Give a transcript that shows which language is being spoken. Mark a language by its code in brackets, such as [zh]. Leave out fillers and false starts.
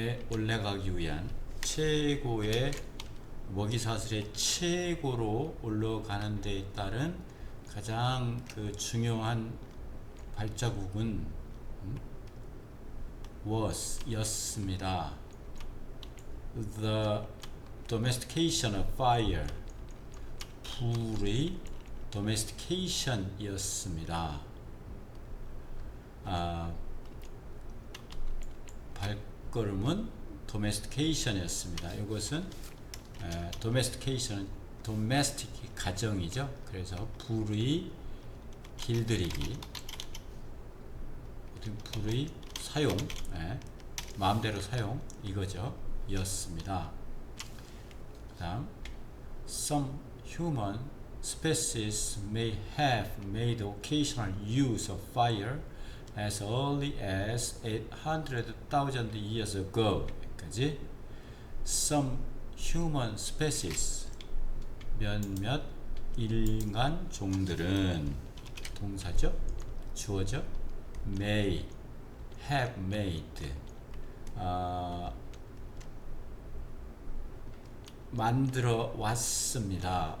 [ko] 올라가기 위한 최고의 먹이사슬의 최고로 올라가는 데에 따른 가장 그 중요한 발자국은 was 였습니다. [en] The domestication of fire, [ko] 불의 domestication 이었습니다. 발걸음은 domestication 이었습니다. 이것은 domestication, domestic 가정이죠. 그래서 불의 길들이기, 불의 사용, 마음대로 사용 이거죠. 이었습니다. [en] 다음, some human species may have made occasional use of fire as early as 800,000 years ago. [ko] 여기까지. [en] Some human species, [ko] 몇몇 인간 종들은 동사죠. 주어죠. [en] may, have made, [ko] 만들어 왔습니다.